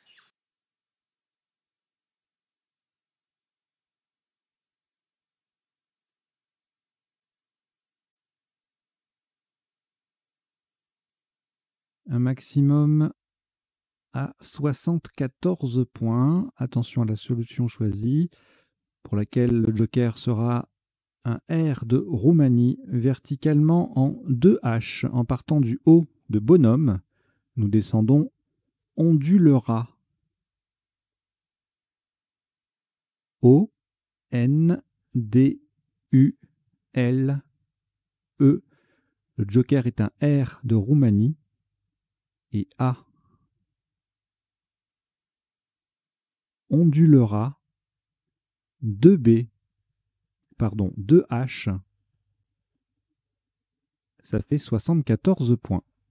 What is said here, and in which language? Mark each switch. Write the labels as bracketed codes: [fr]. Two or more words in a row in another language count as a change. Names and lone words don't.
[fr] Un maximum à 74 points. Attention à la solution choisie, pour laquelle le joker sera un R de Roumanie, verticalement en 2 H. En partant du haut de bonhomme, nous descendons ondulera. O-N-D-U-L-E. Le joker est un R de Roumanie et A. Ondulera 2B, pardon, 2H. Ça fait 74 points.